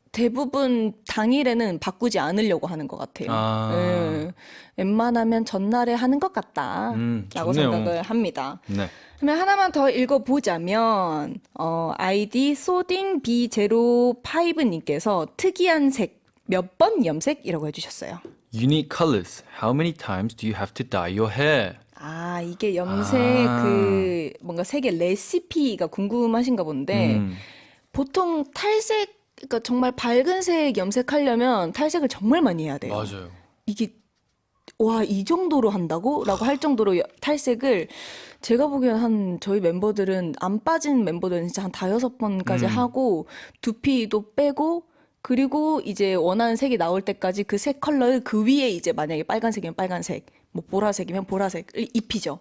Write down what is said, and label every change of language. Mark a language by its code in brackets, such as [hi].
[ko] 대부분 당일에는 바꾸지 않으려고 하는 것 같아요. 예. 웬만하면 전날에 하는 것 같다라고 좋네요. 생각을 합니다. 네. 그러면 하나만 더 읽어보자면 아이디 소딩B05님께서 특이한 색 몇 번 염색이라고 해주셨어요. [en] Unique colors. How many times do you have to dye your hair? [ko] 아, 이게 염색 그 뭔가 색의 레시피가 궁금하신가 본데 보통 탈색 그러니까 정말 밝은 색 염색하려면 탈색을 정말 많이 해야 돼요. 맞아요. 이게 와, 이 정도로 한다고? 라고 할 정도로 탈색을 제가 보기엔 한 저희 멤버들은 안 빠진 멤버들은 진짜 한 5-6번까지 하고 두피도 빼고 그리고 이제 원하는 색이 나올 때까지 그 색 컬러를 그 위에 이제 만약에 빨간색이면 빨간색, 뭐 보라색이면 보라색을 입히죠.